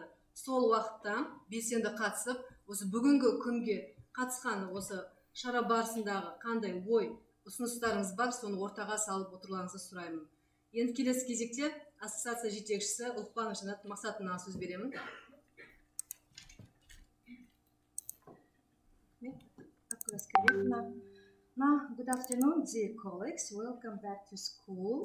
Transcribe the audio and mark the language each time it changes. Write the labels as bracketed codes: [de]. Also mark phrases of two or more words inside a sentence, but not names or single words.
[kk] Сол уақытта белсенді қатысып, осы бүгінгі күнге қатысқан осы шара барысындағы қандай ой, ұсыныстарыңыз бар, соны ортаға салып отыруларыңызды сұраймын. Енді келесі кезекте ассоциация жетекшісі Ұлықпанова Жанат Мақсатовнаға сөз беремін. [en] Now, good afternoon, dear colleagues. Welcome back to school.